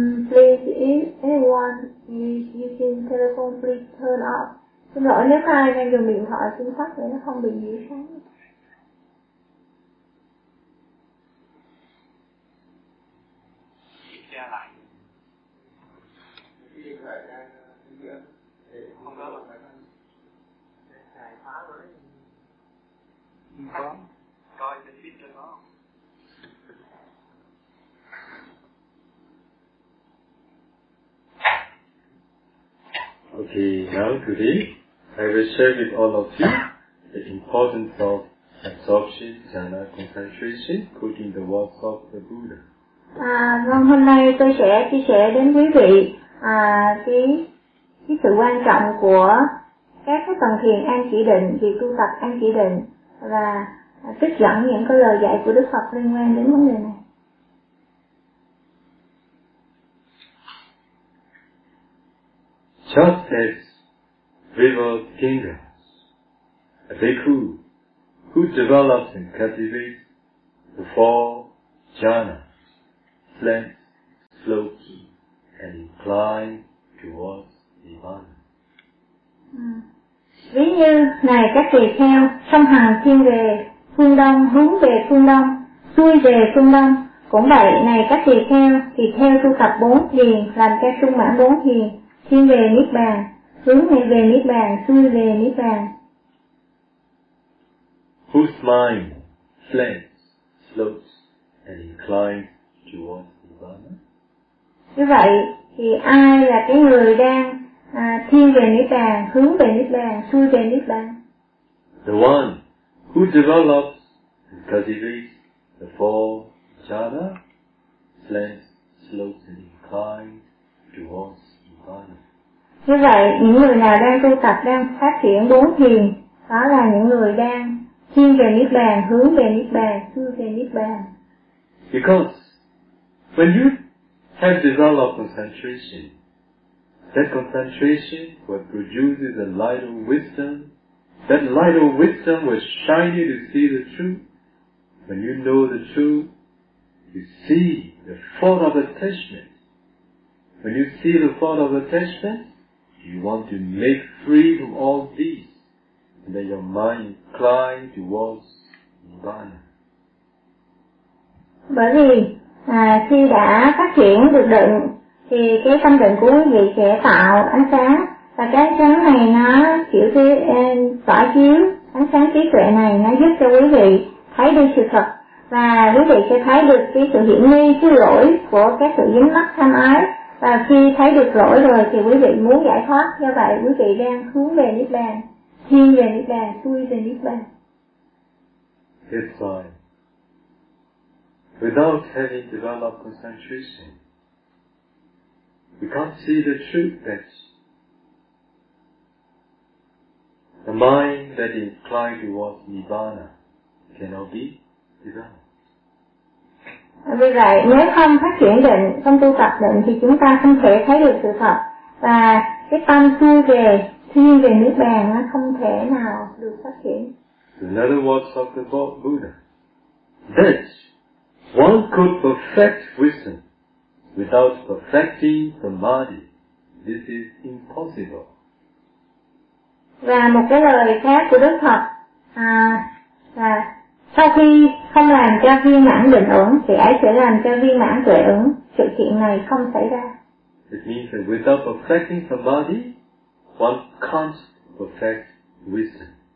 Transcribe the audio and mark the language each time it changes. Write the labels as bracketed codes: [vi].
[en] Please, if anyone is using telephone, please turn off. [vi] Xin lỗi nếu ai đang dùng điện thoại, xin tắt để nó không bị nhiễu sóng. [en] Okay, now today I will share with all of you the importance of absorption, jhana, concentration, quoting the words of the Buddha. [vi] Vâng, hôm nay tôi sẽ chia sẻ đến quý vị cái sự quan trọng của các tầng thiền an chỉ định, việc tu tập an chỉ định và trích dẫn những cái lời dạy của Đức Phật liên quan đến vấn đề này. [en] Just as river Ganges, a bhikkhu who develops and cultivates the four jhanas, slants, slopes, and inclines towards nirvana. [vi] Ví như, này các tỳ kheo, sông Hằng thiên về phương đông, hướng về phương đông, xuôi về phương đông. Cũng vậy, này các tỳ kheo, thì theo tu tập bốn thiền, làm theo trung mãn bốn thiền, thiên về niết bàn, hướng về niết bàn, xuôi về niết bàn. [en] Whose mind flames, slopes, and inclines towards Nirvana? [vi] Như vậy, thì ai là cái người đang thiên về niết bàn, hướng về niết bàn, xuôi về niết bàn? [en] The one who develops and cultivates the four jhana, flames, slopes, and inclines towards Nirvana. [vi] Như vậy, những người nào đang tu tập, đang phát triển bốn thiền, đó là những người đang thiên về niết bàn, hướng về niết bàn, xuôi về niết bàn. [en] Because when you have developed concentration, that concentration will produce the light of wisdom. That light of wisdom will shine you to see the truth. When you know the truth, you see the thought of attachment. When you see the thought of attachment, you want to make free from all these. And then your mind inclines towards Nirvana. [vi] Bởi vì khi đã phát triển được định thì cái tâm định của quý vị sẽ tạo ánh sáng, và cái ánh sáng này nó chiếu tỏa chiếu ánh sáng trí tuệ này, nó giúp cho quý vị thấy đi sự thật, và quý vị sẽ thấy được cái sự hiển nghi, cái lỗi của các sự dính mắc tham ái. Và khi thấy được lỗi rồi thì quý vị muốn giải thoát, do vậy quý vị đang hướng về niết bàn, thiên về niết bàn, xuôi về niết bàn. [en] Without having developed concentration, we can't see the truth that the mind that inclines towards Nirvana cannot be developed. [vi] Vì vậy, nếu không phát triển định, không tu tập định thì chúng ta không thể thấy được sự thật, và cái tâm xuôi về, thiên về niết bàn nó không thể nào được phát triển. [en] In other words of the Buddha, this one could perfect wisdom without perfecting samadhi. This is impossible. [vi] Và một cái lời khác của Đức Phật là sau khi không làm cho viên mãn định ứng, thì ấy sẽ làm cho viên mãn tuệ ứng. Sự kiện này không xảy ra. [en] It means that without perfecting samadhi, one can't perfect wisdom.